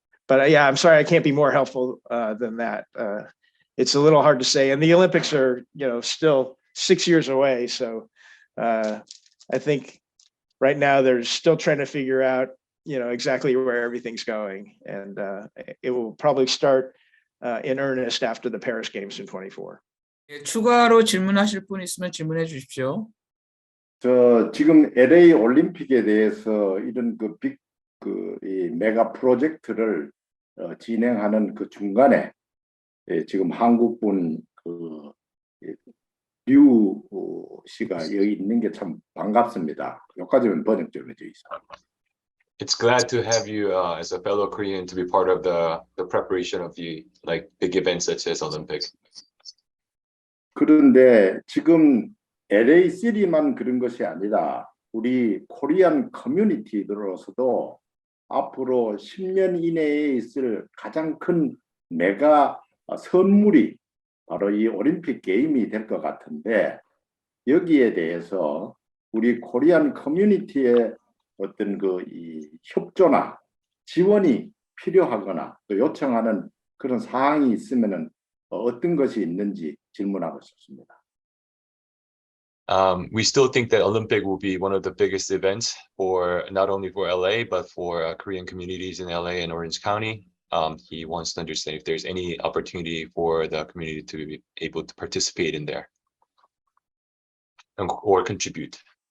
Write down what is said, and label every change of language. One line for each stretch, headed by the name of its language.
English: But yeah, I'm sorry, I can't be more helpful than that. It's a little hard to say, and the Olympics are still 6 years away. So I think right now they're still trying to figure out, exactly where everything's going. And it will probably start in earnest after the Paris Games in 24.
Korean: 추가로 질문하실 분 있으면 질문해 주십시오. 지금 LA 올림픽에 대해서 이런 이 메가 프로젝트를 진행하는 그 중간에 지금 한국분 류 씨가 여기 있는 게 참 반갑습니다. 여기까지는 번역 좀 해주세요.
English: It's glad to have you as a fellow Korean to be part of the preparation of the big events such as Olympic.
Korean: 그런데 지금 LA 시리만 그런 것이 아니라 우리 코리안 커뮤니티들로서도 앞으로 10년 이내에 있을 가장 큰 메가 선물이 바로 이 올림픽 게임이 될 것 같은데, 여기에 대해서 우리 코리안 커뮤니티의 어떤 이 협조나 지원이 필요하거나 또 요청하는 그런 사항이 있으면은 어떤 것이 있는지 질문하고 싶습니다.
English: We still think that Olympic will be one of the biggest events for not only for LA, but for Korean communities in LA and Orange County. He wants to understand if there's any opportunity for the community to be able to participate in there or contribute.